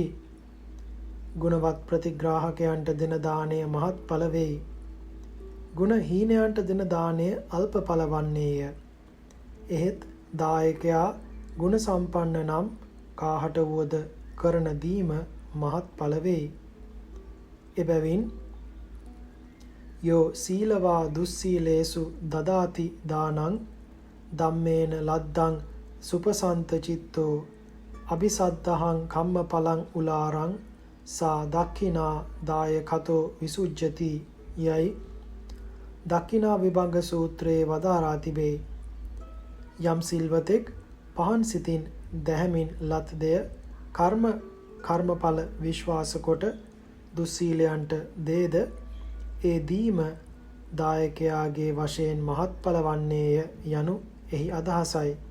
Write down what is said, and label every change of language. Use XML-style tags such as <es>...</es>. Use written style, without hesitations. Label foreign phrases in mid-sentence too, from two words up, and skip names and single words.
<si>ගුණවත් ප්‍රතිග්‍රාහකයන්ට දෙන දානය මහත්ඵල වෙයි. ගුණ හීනයන්ට දෙන දානය අල්පඵල වන්නේය. එහෙත් දායකයා ගුණ සම්පන්න නම් කාහට වුවද කරන දීම මහත්ඵල වෙයි.</si> <pi>එබැවින් යෝ සීලවා දුස්සීලේසු දදාති දානං ධම්මේන ලද්දං සුපසන්ත චිත්තෝ අபிසද්ධහං කම්මඵලං උලාරං සා දක්ඛිනා දායකතෝ විසුජ්ජති</pi> <si>යයි දක්ඛිනා විභංග සූත්‍රයේ වදාරා තිබේ. යම් සිල්වතෙක් පහන් සිතින් දැහැමින් ලත් දෙය කර්මඵල විශ්වාස කොට දුස්සීලයන්ට දේද ඒ දීම දායකයාගේ වශයෙන් මහත්ඵල වන්නේය යනු එහි අදහසයි.</si>